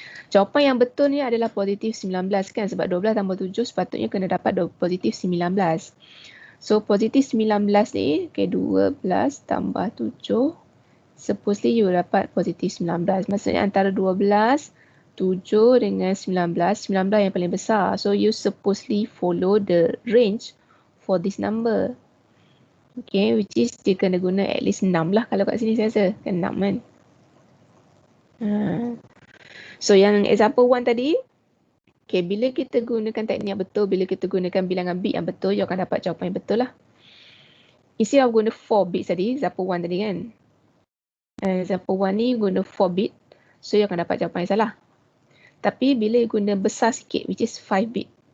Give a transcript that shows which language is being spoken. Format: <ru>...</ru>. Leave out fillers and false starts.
<ms>Jawapan yang betul ni adalah positif 19 kan, sebab 12 tambah 7 sepatutnya kena dapat positif 19. So positif 19 ni, okay, 12 tambah 7,</ms> <en>supposedly</en> <ms>you dapat positif 19. Maksudnya antara 12, 7 dengan 19 yang paling besar.</ms> <en>So you supposedly follow the range for this number.</en> <ms>Okay,</ms> <en>which is</en> <ms>dia kena guna at least 6 lah kalau kat sini saya rasa. Kan 6 kan. So yang example 1 tadi, okay, bila kita gunakan teknik yang betul, bila kita gunakan bilangan bit yang betul, you akan dapat jawapan yang betul lah. Instead of guna 4 bits tadi, example 1 tadi kan. Example 1 ni guna 4 bit, so you akan dapat jawapan yang salah. Tapi bila you guna besar sikit, which is 5 bit.</ms>